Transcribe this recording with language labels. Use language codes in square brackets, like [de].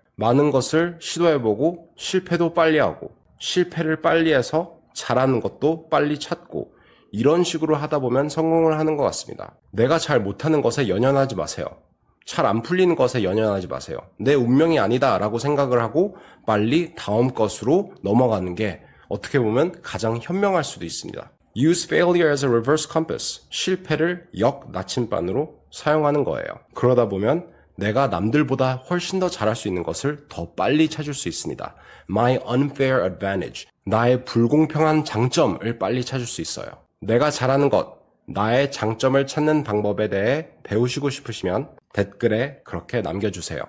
[ko] 많은 것을 시도해보고 실패도 빨리 하고 실패를 빨리 해서 잘하는 것도 빨리 찾고 이런 식으로 하다 보면 성공을 하는 것 같습니다. 내가 잘 못하는 것에 연연하지 마세요. 잘 안 풀리는 것에 연연하지 마세요. 내 운명이 아니다 라고 생각을 하고 빨리 다음 것으로 넘어가는 게 어떻게 보면 가장 현명할 수도 있습니다. [en] Use failure as a reverse compass. [ko] 실패를 역 나침반으로 사용하는 거예요. 그러다 보면 내가 남들보다 훨씬 더 잘할 수 있는 것을 더 빨리 찾을 수 있습니다. [en] My unfair advantage. [ko] 나의 불공평한 장점을 빨리 찾을 수 있어요. 내가 잘하는 것, 나의 장점을 찾는 방법에 대해 배우시고 싶으시면 댓글에 그렇게 남겨주세요.